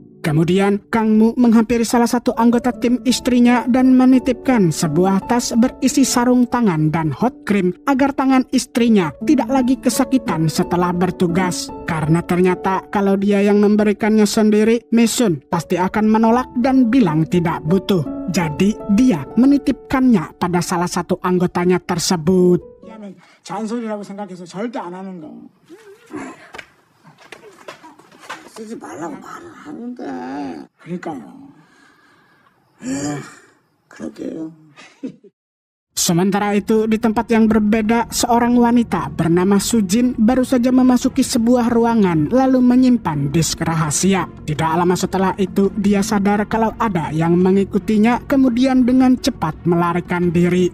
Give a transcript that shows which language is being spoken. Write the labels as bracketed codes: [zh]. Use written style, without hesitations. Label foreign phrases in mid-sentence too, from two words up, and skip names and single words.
[id] Kemudian, Kang Mu menghampiri salah satu anggota tim istrinya dan menitipkan sebuah tas berisi sarung tangan dan [en] hot cream [id] agar tangan istrinya tidak lagi kesakitan setelah bertugas. Karena ternyata kalau dia yang memberikannya sendiri, Misun pasti akan menolak dan bilang tidak butuh. Jadi, dia menitipkannya pada salah satu anggotanya tersebut. [ko] 얘는 잔소리라고 생각해서 절대 안 하는 거. 쓰지 말라고 말을 하는데. 그러니까요. 그럴게요. [id] Sementara itu di tempat yang berbeda, seorang wanita bernama Sujin baru saja memasuki sebuah ruangan lalu menyimpan disk rahasia. Tidak lama setelah itu dia sadar kalau ada yang mengikutinya, kemudian dengan cepat melarikan diri.